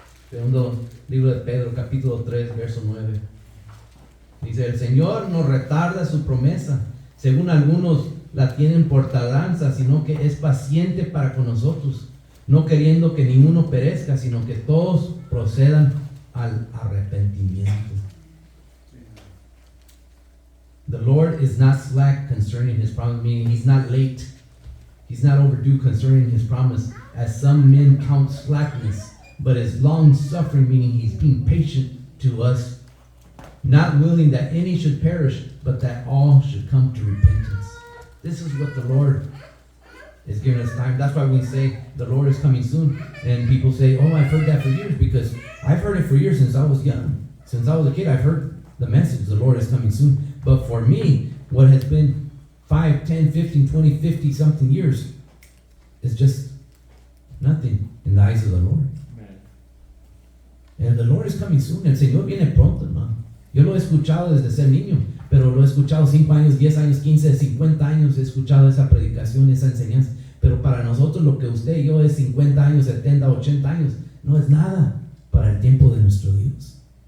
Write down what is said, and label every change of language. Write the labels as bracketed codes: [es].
[es] Segundo libro de Pedro, capítulo 3, verso 9. Dice, el Señor no retarda su promesa, según algunos la tienen por tardanza, sino que es paciente para con nosotros, no queriendo que ninguno perezca, sino que todos procedan al arrepentimiento. [en] The Lord is not slack concerning his promise, meaning he's not late. He's not overdue concerning his promise, as some men count slackness, but is long suffering, meaning he's being patient to us, not willing that any should perish, but that all should come to repentance. This is what the Lord is giving us time. That's why we say the Lord is coming soon. And people say, oh, I've heard that for years, because I've heard it for years since I was young. Since I was a kid, I've heard the message, the Lord is coming soon. But for me, what has been 5, 10, 15, 20, 50 something years is just nothing in the eyes of the Lord. And the Lord is coming soon. [es] El Señor viene pronto, hermano. Yo lo he escuchado desde ser niño, pero lo he escuchado 5 años, 10 años, 15, 50 años. He escuchado esa predicación, esa enseñanza. Pero para nosotros lo que usted y yo es 50 años, 70, 80 años, no es nada para el tiempo de nuestro Dios.